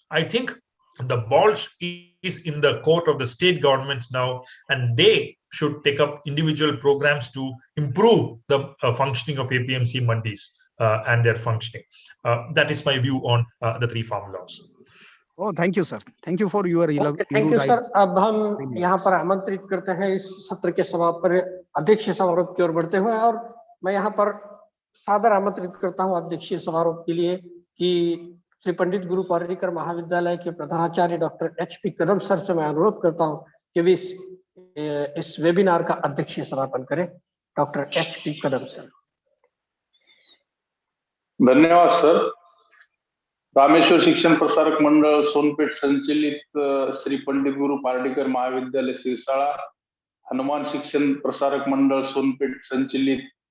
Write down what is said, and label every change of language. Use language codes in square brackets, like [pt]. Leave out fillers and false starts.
[en] I think the ball is in the court of the state governments now, and they should take up individual programs to improve the functioning of APMC mandis and their functioning. That is my view on the three farm laws. Oh, thank you, sir. Thank you for your thank you sir. [hi] अब हम यहाँ पर आमंत्रित करते हैं इस सत्र के समापन अध्यक्षीय समारोह की ओर बढ़ते हुए, और मैं यहाँ पर सादर आमंत्रित करता हूँ अध्यक्षीय समारोह के लिए कि श्री पंडित गुरु पार्टिकर महाविद्यालय के प्रधानाचार्य डॉक्टर HP कदम सर से मैं अनुरोध करता हूँ कि वे इस वेबिनार का अध्यक्षीय समापन करें। डॉक्टर HP कदम सर। धन्यवाद सर। रामेश्वर शिक्षण प्रसारक मंडळ सोनपेठ संचलित श्री पंडित गुरु पार्टिकर महाविद्यालय सिरसाळा, हनुमान शिक्षण प्रसारक मंडळ सोनपेठ संचलित